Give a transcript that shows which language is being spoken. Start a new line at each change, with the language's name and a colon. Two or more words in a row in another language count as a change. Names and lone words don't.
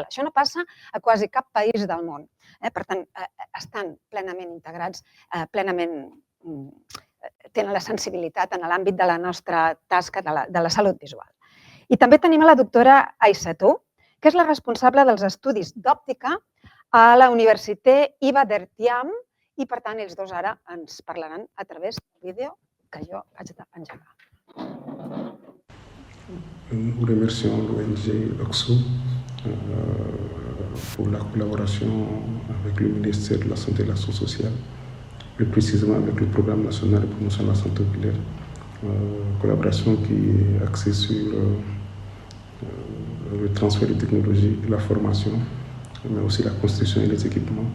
Catalan: Això no passa a quasi cap país del món. Per tant, estan plenament integrats, tenen la sensibilitat en l'àmbit de la nostra tasca de la salut visual. I també tenim a la doctora Aissatou, que és la responsable dels estudis d'òptica a la Universitat Iba Der Thiam i, per tant, ells dos ara ens parlaran a través del vídeo que jo vaig engegar.
French: Nous remercions l'ONG OXO pour la collaboration avec le ministère de la Santé et de l'Action sociale plus précisément avec le Programme national de promotion de la santé oculaire. Collaboration qui est axée sur le transfert de technologies, la formation, mais aussi la construction et les équipements.